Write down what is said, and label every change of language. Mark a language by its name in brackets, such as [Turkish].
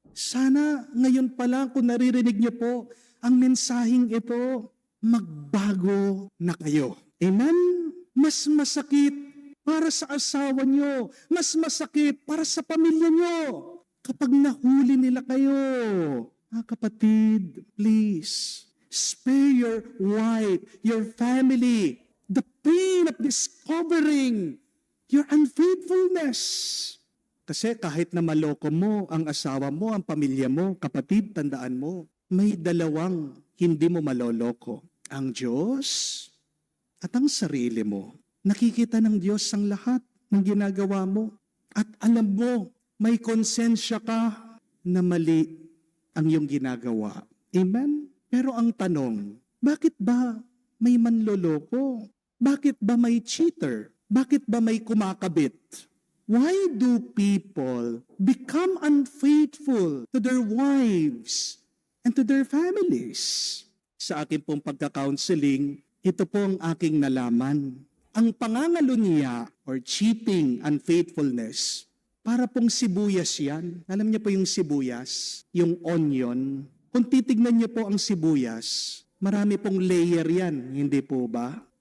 [Filipino] Sana ngayon pa lang kung naririnig niyo po ang mensaheng ito, magbago na kayo. Amen? Mas masakit para sa asawa niyo, mas masakit para sa pamilya niyo kapag nahuli nila kayo. Mga kapatid, [English] please, spare your wife, your family, the pain of discovering your unfaithfulness. [Filipino] Kasi kahit na maloko mo ang asawa mo, ang pamilya mo, kapatid, tandaan mo, may dalawang hindi mo maloloko. Ang Diyos at ang sarili mo. Nakikita ng Diyos ang lahat ng ginagawa mo. At alam mo, may konsensya ka na mali ang iyong ginagawa. Amen? Pero ang tanong, bakit ba may manloloko? Bakit ba may cheater? Bakit ba may kumakabit? [English] Why do people become unfaithful to their wives and to their families? [Filipino] Sa akin pong pagka-counseling, ito po ang aking nalaman. Ang pangangalunya or cheating, unfaithfulness, para pong sibuyas yan. Alam niyo po yung sibuyas, yung onion. Kung titignan niyo po ang sibuyas, marami pong layer yan, hindi po ba?